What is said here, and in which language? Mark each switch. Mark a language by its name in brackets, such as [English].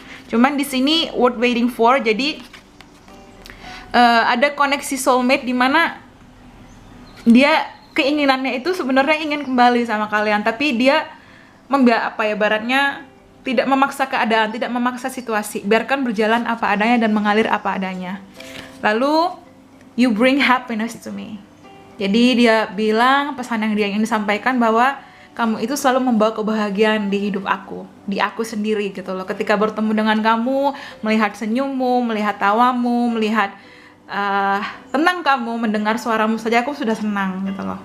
[Indonesian] Cuman di sini [English] worth waiting for. [Indonesian] Jadi ada koneksi soulmate di mana dia keinginannya itu sebenarnya ingin kembali sama kalian, tapi dia baratnya tidak memaksa keadaan, tidak memaksa situasi. Biarkan berjalan apa adanya dan mengalir apa adanya. Lalu [English] you bring happiness to me. [Indonesian] Jadi dia bilang, pesan yang dia ingin disampaikan bahwa kamu itu selalu membawa kebahagiaan di hidup aku, di aku sendiri gitu loh. Ketika bertemu dengan kamu, melihat senyummu, melihat tawamu, melihat tenang kamu, mendengar suaramu saja aku sudah senang gitu loh.